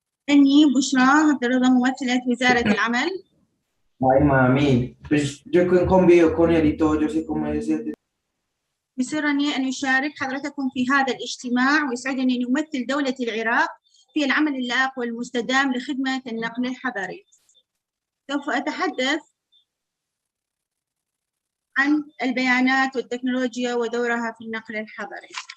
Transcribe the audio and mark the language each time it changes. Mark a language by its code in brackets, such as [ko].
[ar] إني بشرى عبد الرضا ممثلة وزارة العمل. [es] Ay, mami, pues yo convivo con él y todo, yo sé cómo es. [ar] يسرني أن أشارك حضرتكم في هذا الاجتماع، ويسعدني أن أمثل دولة العراق في العمل اللائق والمستدام لخدمة النقل الحضري. سوف أتحدث عن البيانات والتكنولوجيا ودورها في النقل الحضري.